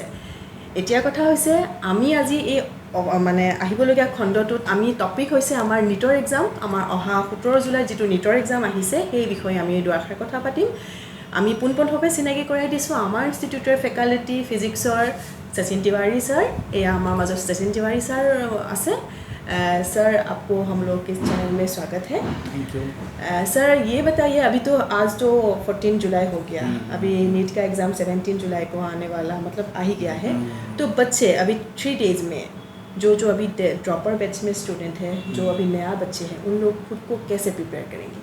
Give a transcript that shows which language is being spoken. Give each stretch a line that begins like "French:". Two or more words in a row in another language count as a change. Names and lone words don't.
Assamese: এতিয়া কথা হৈছে আমি আজি এই মানে আহিবলগীয়া খণ্ডটোত আমি টপিক হৈছে আমাৰ নিটৰ এক্সাম। আমাৰ অহা 17 জুলাইত যিটো নিটৰ এক্সাম আহিছে সেই বিষয়ে আমি দুআষাৰ কথা পাতিম। আমি পোনপটীয়াকৈ চিনাকি কৰাই দিছোঁ আমাৰ ইনষ্টিটিউটৰ ফেকাল্টি ফিজিক্সৰ শচীন तिवारी सर।
Hindi: एया हमारे मजर शचीन तिवारी सर আছে। सर आपको हम लोग के चैनल में स्वागत है।
English: thank you.
Hindi: सर ये बताइए, अभी तो आज तो 14 जुलाई हो गया, अभी नीट का एग्ज़ाम 17 जुलाई को आने वाला मतलब आ ही गया है। तो बच्चे अभी 3 डेज़ में जो अभी
English: dropper batch
Hindi: में स्टूडेंट है, जो अभी नया बच्चे हैं, उन लोग खुद को कैसे प्रिपेयर करेंगे?